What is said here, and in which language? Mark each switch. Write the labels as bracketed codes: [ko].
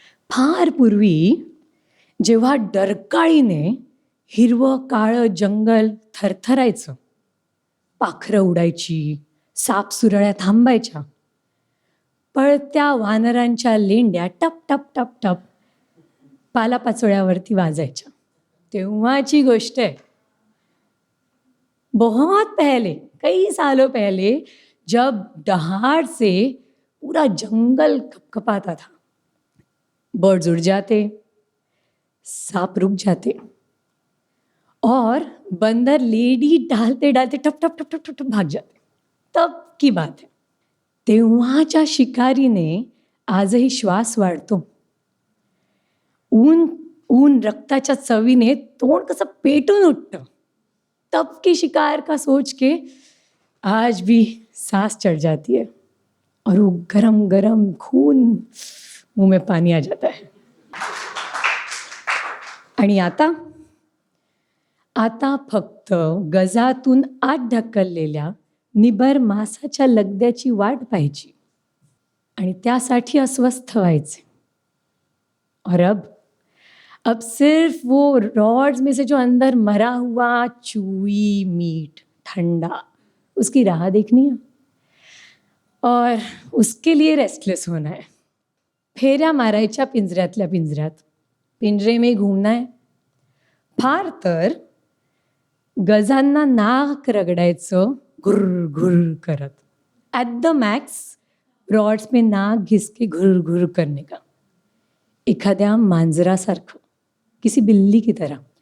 [mr] फार पूर्वी जेव्हा डरकाळीने हिरवं काळं जंगल थरथरायचं, पाखरं उडायची, सापसुरळ्या थांबायच्या, पळत्या वानरांच्या लेंड्या टप टप टप टप पालापाचोळ्यावरती वाजायच्या, तेव्हाची गोष्ट आहे. [hi] बहुत पहले, कई सालों पहले, जब दहाड़ से पूरा जंगल कपकपाता था. बर्ड्स उड़ जाते, सांप रुक जाते, और बंदर लेडी डालते डालते टप टप टप टप टप टप भाग जाते. तब की बात है. [mr] तेव्हाच्या शिकारीने आजही श्वास वाढतो. ऊन ऊन रक्ताच्या चवीने तोंड कसं पेटून उठतं. [hi] तब की शिकार का सोच के आज भी सांस चढ़ जाती है, और वो गरम गरम खून मुंह में पानी आ जाता है. [mr] आणि आता आता फक्त गजातून आत ढकललेल्या निबर मासाच्या लगद्याची वाट पाहायची आणि त्यासाठी अस्वस्थ व्हायचे. [hi] और अब सिर्फ वो रॉड्स में से जो अंदर मरा हुआ चूई मीट ठंडा, उसकी राह देखनी है, और उसके लिए रेस्टलेस होना है. [mr] फेऱ्या मारायच्या पिंजऱ्यातल्या पिंजऱ्यात, [hi] पिंजरे में घूमना है. [mr] फार तर गजांना नाक रगडायचं घुर घुर करत. [en] at the max [hi] रॉड्स में नाक घिसके घुर घुर करने का, [mr] एखाद्या मांजरासारखं, [hi] किसी बिल्ली की तरह.